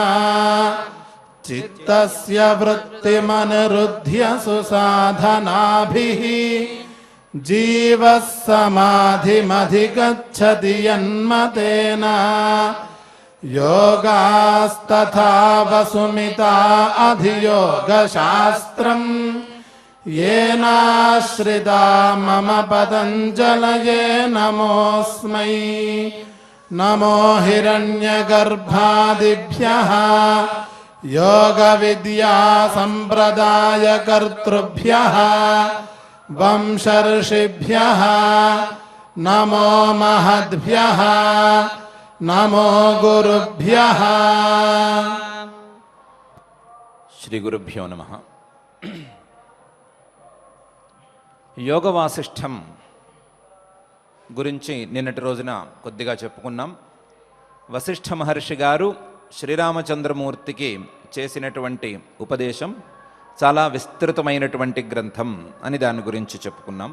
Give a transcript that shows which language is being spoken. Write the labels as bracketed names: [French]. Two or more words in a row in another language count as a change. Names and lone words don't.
[Sanskrit] చిత్తస్య వృత్తిమనిరుధ్య సుసాధనాభిః జీవః సమాధిమధిగచ్చతి యన్మతేన. యోగాస్తథా వసుమితా అధియోగశాస్త్రం येनाश्रिता मम पतञ्जलये नमोऽस्मै. नमो हिरण्यगर्भादिभ्यः योगविद्या सम्प्रदायकर्तृभ्यः वंशर्षिभ्यः नमो महद्भ्यः. नमो गुरुभ्यः. శ్రీ గురుభ్యో నమః. [Telugu] యోగ వాసిష్ఠం గురించి నిన్నటి రోజున కొద్దిగా చెప్పుకున్నాం. వశిష్ఠ మహర్షి గారు శ్రీరామచంద్రమూర్తికి చేసినటువంటి ఉపదేశం చాలా విస్తృతమైనటువంటి గ్రంథం అని దాని గురించి చెప్పుకున్నాం.